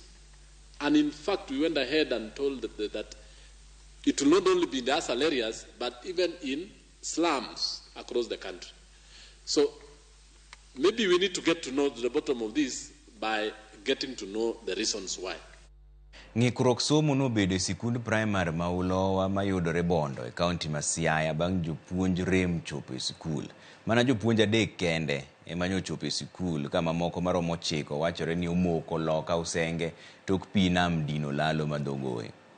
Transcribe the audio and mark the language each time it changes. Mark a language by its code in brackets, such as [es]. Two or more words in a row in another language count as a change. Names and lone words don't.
[en] And in fact, we went ahead and told that it will not only be in the ASAL areas, but even in slums across the country. So maybe we need to get to know the bottom of this by getting to know the reasons why. [luo] Ng'ikruok somo nobedo e sikund primary ma Ulowa mayudore Bondo e kaunti ma Siaya bang' jopuonj rem chopo e sikul. Mana jopuonj 3 kende ema nyochopo e sikul kama moko maromo 9 wachore ni omoko loka usenge tok pi nam dino lalo madhogoe.